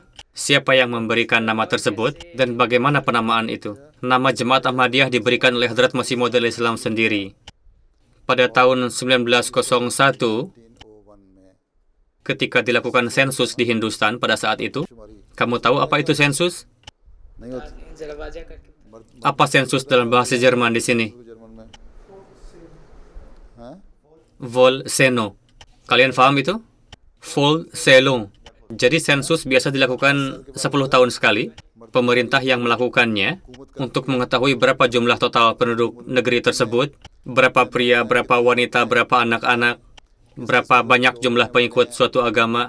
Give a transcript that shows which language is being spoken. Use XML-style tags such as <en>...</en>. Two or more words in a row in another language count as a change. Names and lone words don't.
<id>Siapa yang memberikan nama tersebut dan bagaimana penamaan itu? Nama Jemaat Ahmadiyah diberikan oleh Hadrat Masih Maud Islam sendiri. Pada tahun 1901, ketika dilakukan sensus di Hindustan pada saat itu, kamu tahu apa itu sensus?</id> <ur>नहीं होती</ur> <id>Apa sensus dalam bahasa Jerman di sini?</id> <ur>जर्मन में हाँ</ur> <id>Volseno. Kalian paham itu? Volseno. Jadi sensus biasa dilakukan 10 tahun sekali. Pemerintah yang melakukannya untuk mengetahui berapa jumlah total penduduk negeri tersebut, berapa pria, berapa wanita, berapa anak-anak, berapa banyak jumlah pengikut suatu agama.</id>